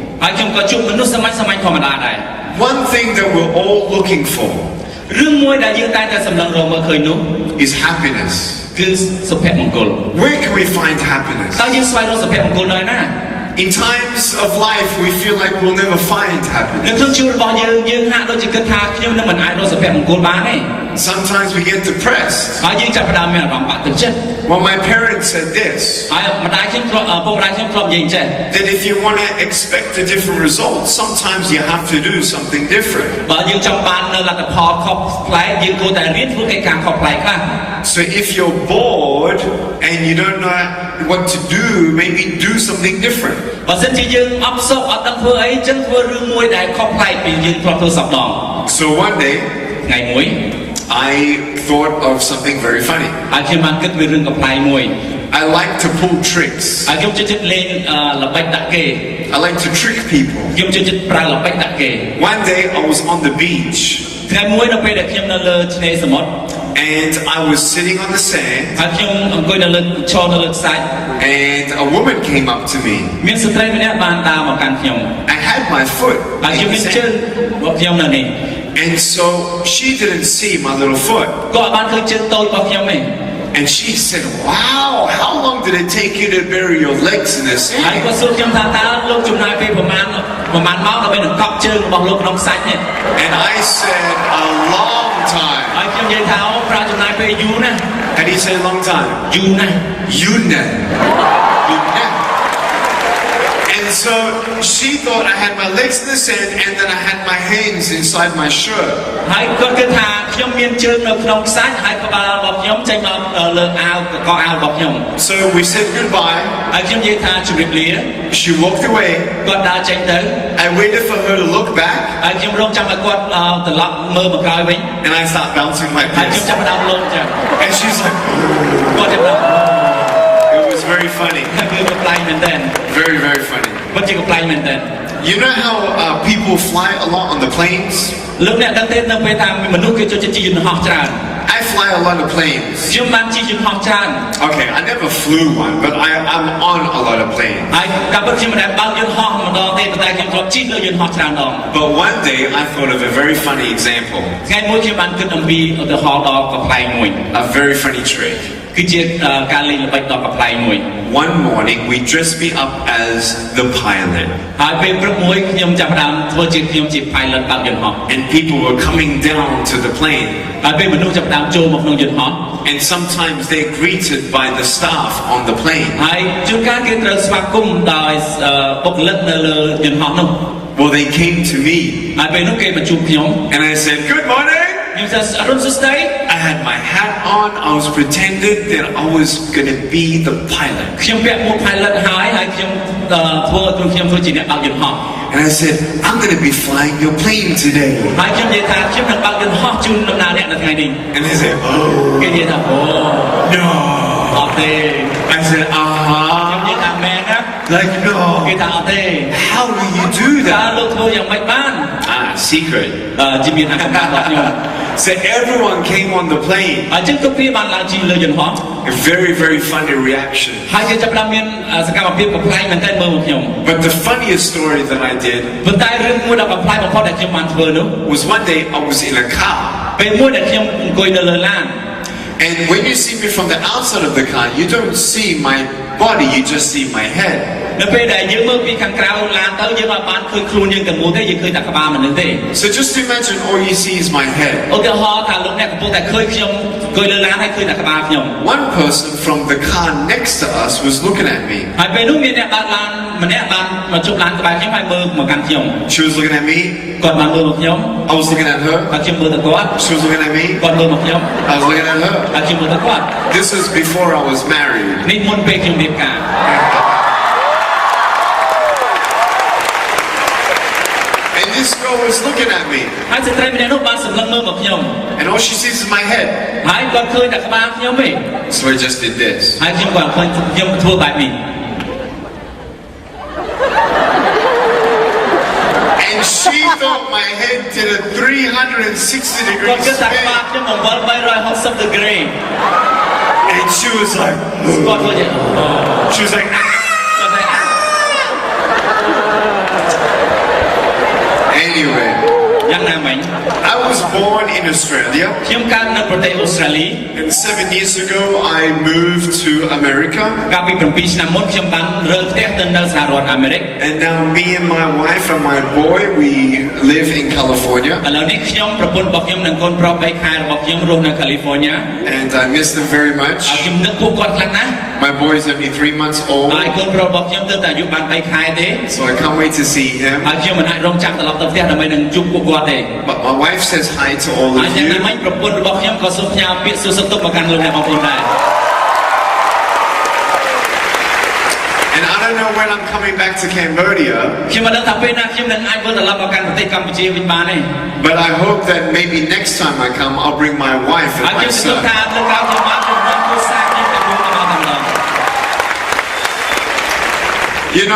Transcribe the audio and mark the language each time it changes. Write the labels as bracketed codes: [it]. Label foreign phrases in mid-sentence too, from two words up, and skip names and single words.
[en] One thing that we're all looking for is happiness. Where can we find happiness? In times of life, we feel like we'll never find happiness. Sometimes we get depressed. [km] ហើយយើងចាប់ផ្ដើមមានអារម្មណ៍បាក់ទឹកចិត្ត [en] Well, my parents said this. [km] ហើយម្ដាយខ្ញុំពុកម្ដាយខ្ញុំធ្លាប់និយាយចេះ [en] That if you want to expect a different result, sometimes you have to do something different. [km] បើយើងចង់បាននៅលទ្ធផលខុសប្លែកយើងគួរតែរៀនធ្វើកិច្ចការខុសប្លែកខ្លះ [en] So if you're bored and you don't know what to do, maybe do something different. [km] បើសិនជាយើងអបសុខអត់ដឹងធ្វើអីចឹងធ្វើរឿងមួយដែលខុសប្លែកពីយើងធ្លាប់ធ្វើសពដង [en] So one day [km] ថ្ងៃមួយ [en] I thought of something very funny. [km] ហើយខ្ញុំបានគិតពីរឿងកំប្លែងមួយ [en] I like to pull tricks. [km] ហើយខ្ញុំចូលចិត្តលេងល្បិចដាក់គេ [en] I like to trick people. [km] ខ្ញុំចូលចិត្តប្រើល្បិចដាក់គេ [en] One day I was on the beach. [km] ថ្ងៃមួយនៅពេលដែលខ្ញុំនៅលើឆ្នេរសមុទ្រ [en] And I was sitting on the sand. [km] ហើយខ្ញុំអង្គុយនៅលើឈរនៅលើខ្សាច់ [en] And a woman came up to me. [km] មានស្ត្រីម្នាក់បានដើរមកកាន់ខ្ញុំ [en] I had my foot [km] ហើយខ្ញុំ [en] in [km] មាន [en] the [km] ជើង [en] sand. [km] របស់ខ្ញុំនៅនេះ [en] And so she didn't see my little foot. [km] គាត់បានឃើញជើងតូចរបស់ខ្ញុំទេ [en] And she said, wow, how long did it take you to bury your legs in the [km] ហើយ [en] sand? [km] គាត់សួរខ្ញុំថាតើលោកចំណាយពេលប្រហែលម៉ោងដើម្បីនឹងកប់ជើងរបស់លោកក្នុងខ្សាច់នេះ [en] And I said, a long [km] ហើយ [en] time. [km] ខ្ញុំនិយាយថាអូប្រើចំណាយពេលយូរណាស់ [en] And he said, long time. [km] យូរណាស់ Yuna. Yuna. [en] And so she thought I had my legs in the sand and then I had my hands inside my shirt. [km] ហើយគាត់គិតថាខ្ញុំមានជើងនៅក្នុងខ្សាច់ហើយក្បាលរបស់ខ្ញុំចេញមកលើអាវកអាវរបស់ខ្ញុំ [en] So we said goodbye. [km] ហើយខ្ញុំនិយាយថាជម្រាបលា [en] She walked away. [km] គាត់ដើរចេញទៅ [en] I waited for her to look back [km] ហើយខ្ញុំរងចាំឲ្យគាត់ត្រឡប់មើលមកក្រោយវិញ [en] and I started bouncing like [km] ហើយខ្ញុំ [en] this. [km] ចាប់ផ្ដើមលងចឹង [en] And she's like, [km] គាត់ចាប់ផ្ដើម [en] it was very funny. [km] គឺកំ ប្លែងមែនតើ [en] Very, very funny. [km] ពិតជាកំ ប្លែងមែនតើ [en] You know how people fly a lot on the planes? [km] លោកអ្នកដឹងទេនៅពេលថាមនុស្សគេចូលចិត្តជិះយន្តហោះច្រើន [en] I fly a lot of planes. [km] ខ្ញុំបានជិះយន្តហោះច្រើន [en] Okay, I never flew one, but I'm on a lot of planes. [km] ហើយកាលពិតខ្ញុំមិនដែលបើកយន្តហោះម្ដងទេប៉ុន្តែខ្ញុំធ្លាប់ជិះលើយន្តហោះច្រើនដង [en] But one day I thought of a very funny example, [km] ថ្ងៃមួយខ្ញុំបានគិតអំពីឧទាហរណ៍ដ៏កំ ប្លែងមួយ [en] a very funny trick. [km] គឺជាការលេងល្បិចដ៏កំប្លែងមួយ [en] One morning we dressed me up as the pilot, [km] ហើយពេលព្រឹកមួយខ្ញុំចាប់ផ្ដើមធ្វើជាខ្ញុំជា pilot បើកយន្តហោះ [en] and people were coming down to the plane, [km] ហើយពេលមនុស្សចាប់ផ្ដើមចូលមកក្នុងយន្តហោះ [en] and sometimes they're greeted by the staff on the plane. [km] ហើយជួនកាលគេត្រូវស្វាគមន៍ដោយបុគ្គលិកនៅលើយន្តហោះនោះ [en] Well, they came to me, [km] ហើយពេលនោះគេមកជួបខ្ញុំ [en] and I said, "Good morning." [km] ខ្ញុំថាអរុនសួស្ដី [en] I had my hat on. I was pretended that I was gonna be the pilot, [km] ខ្ញុំពាក់មួក pilot ហើយខ្ញុំធ្វើខ្ញុំធ្វើជាអ្នកបើកយន្តហោះ [en] and I said, "I'm gonna be flying your plane today." [km] ហើយខ្ញុំនិយាយថាខ្ញុំនឹងបើកយន្តហោះជូនដំណើរអ្នកនៅថ្ងៃនេះ [en] And they said, [km] គេនិយាយថាអូ [en] "No." [km] អត់ទេ [en] I said, [km] ខ្ញុំនិយាយថាមែនណា [en] Like [km] គេ [en] no. [km] ថាអត់ទេ [en] How do you do [km] តើ [en] that? [km] លោកធ្វើយ៉ាងម៉េចបាន [en] Secret. [km] ជាមានអាការរបស់ខ្ញុំ [en] So everyone came on the plane. [km] ហើយចឹងគ្រប់គ្នាបានឡើងជិះលើយន្តហោះ [en] A very, very funny reaction. [km] ហើយគេចាប់ផ្ដើមមានសកម្មភាពកំ ប្លែងមែនតើមើលមកខ្ញុំ [en] But the funniest story that I did [km] ប៉ុន្តែរឿងមួយដ៏កំ ប្លែងបំផុតដែលខ្ញុំបានធ្វើនោះ [en] was one day I was in a car. [km] ពេលមួយដែលខ្ញុំអង្គុយនៅលើឡាន [en] And when you see me from the outside of the car, you don't see my body, you just see my head. [km] នៅពេលដែលយើងមើលពីខាងក្រៅឡានទៅយើងអត់បានឃើញខ្លួនយើងទាំងមូលទេយើងឃើញតែក្បាលមនុស្សទេ [en] So just imagine all you see is my head. [km] ឧទាហរណ៍ថាលោកអ្នកកំពុងតែឃើញខ្ញុំអង្គុយលើឡានហើយឃើញតែក្បាលខ្ញុំ [en] One person from the car next to us was looking at me. [km] ហើយពេលនោះមានអ្នកបើកឡានម្នាក់បានមកជប់ឡានក្បែរខ្ញុំហើយមើលមកកាន់ខ្ញុំ [en] She was looking at me. [km] គាត់បានមើលមកខ្ញុំ [en] I was looking at her. [km] ហើយខ្ញុំមើលទៅគាត់ [en] She was looking at me. [km] គាត់មើលមកខ្ញុំ [en] I was looking at her. [km] ហើយខ្ញុំមើលទៅគាត់ [en] This was before I was married. [km] នេះមុនពេលខ្ញុំរៀបការ [en] And this girl was looking at me. [km] ហើយស្ត្រីម្នាក់នោះបានសម្លឹងមើលមកខ្ញុំ [en] And all she sees is my head. [km] ហើយគាត់ឃើញតែក្បាលខ្ញុំទេ [en] So I just did this. [km] ហើយខ្ញុំគាត់ឃើញខ្ញុំធ្វើបែបនេះ [en] And she thought my head did a 360 degree [km] គាត់គិតថាក្បាល [en] spin. [km] ខ្ញុំបង្វិល360 degree [en] And she was like, គាត់ធ្វើយ៉ាង she was like, ah. [km] គាត់ថា [en] Anyway, [km] យ៉ាងណាមិញ [en] I was born in in Australia. [km] ខ្ញុំកើតនៅប្រទេសអូស្ត្រាលី [en] And 7 years ago, I moved to America. [km] កាលពី7ឆ្នាំមុនខ្ញុំបានរើផ្ទះទៅនៅសហរដ្ឋអាមេរិក [en] And now me and my wife and my boy, we live in California. [km] ឥឡូវនេះខ្ញុំប្រពន្ធរបស់ខ្ញុំនិងកូនប្រុស3ខែរបស់ខ្ញុំរស់នៅ California [en] And I miss them very much. [km] ខ្ញុំនឹកពួកគាត់ខ្លាំងណាស់ [en] My boy is only 3 months old. [km] ហើយកូនប្រុសរបស់ខ្ញុំទៅតែអាយុបាន3ខែទេ [en] So I can't wait to see him. [km] ហើយខ្ញុំមិនអាចរងចាំត្រឡប់ទៅផ្ទះដើម្បីនឹងជួបពួកគាត់ទេ [en] But my wife says hi to all [km] ហើយ [en] of [km] យ៉ាងណា [en] you. [km] មិញប្រពន្ធរបស់ខ្ញុំក៏សូមផ្ញើពាក្យសួរសុខទុក្ខមកកាន់លោកអ្នកបងប្អូនដែរ [en] And I don't know when I'm coming back to Cambodia. [km] ខ្ញុំមិនដឹងថាពេលណាខ្ញុំនឹងអាចវិលត្រឡប់មកកាន់ប្រទេសកម្ពុជាវិញបានទេ [en] But I hope that maybe next time I come, I'll bring my wife [km] ហើយ [en] and [km] ខ្ញុំ [en] my [km] សង្ឃឹម [en] son. [km] ថាលើកឡើងខ្ញុំបានជំរុញគ្រួសារខ្ញុំទៅរួមមកតែម្ដង [en] You know.